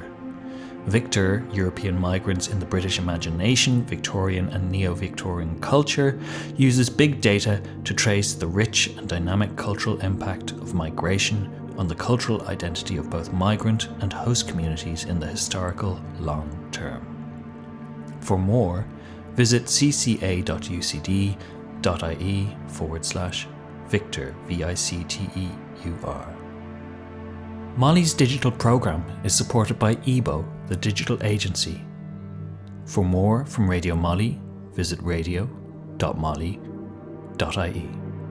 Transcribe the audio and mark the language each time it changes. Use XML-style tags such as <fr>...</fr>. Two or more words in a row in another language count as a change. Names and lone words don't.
<en>Victor, European Migrants in the British Imagination, Victorian and Neo-Victorian Culture, uses big data to trace the rich and dynamic cultural impact of migration on the cultural identity of both migrant and host communities in the historical long term. For more, visit cca.ucd.ie/Victor, VICTEUR. MoLI's digital programme is supported by EBO, the digital agency. For more from Radio MoLI, visit radio.moli.ie.</en>